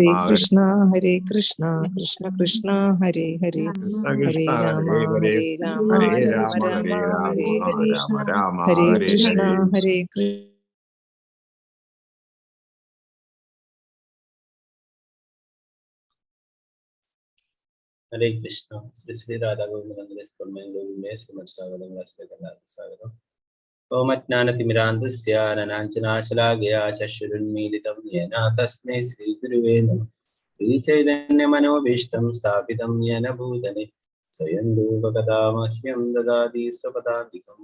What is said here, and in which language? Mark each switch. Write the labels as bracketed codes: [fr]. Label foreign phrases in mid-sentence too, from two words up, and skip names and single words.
[sa] ഹരേ കൃഷ്ണ കൃഷ്ണ കൃഷ്ണ ഹരേ ഹരേ ഹരേ രാമ രാമ രാമ ഹരേ ഹരേ ഹരേ കൃഷ്ണ ഹരേ കൃഷ്ണ. ഹരേ കൃഷ്ണ. ശ്രീ ശ്രീ രാധാഗോവിന്ദ സ്വാഗതം. ഓമജ്ഞാനതിമിരാന്ധസ്യ അനനാഞ്ജനാശലാകയാ ചക്ഷുരുന്മീലിതം യേന തസ്മൈ ശ്രീഗുരുവേ നമഃ. ശ്രീചൈതന്യമനോഭീഷ്ടം സ്ഥാപിതം യേന ഭൂതലേ സ്വയം രൂപകഥാ മഹ്യം ദദാതി സ്വപദാന്തികം.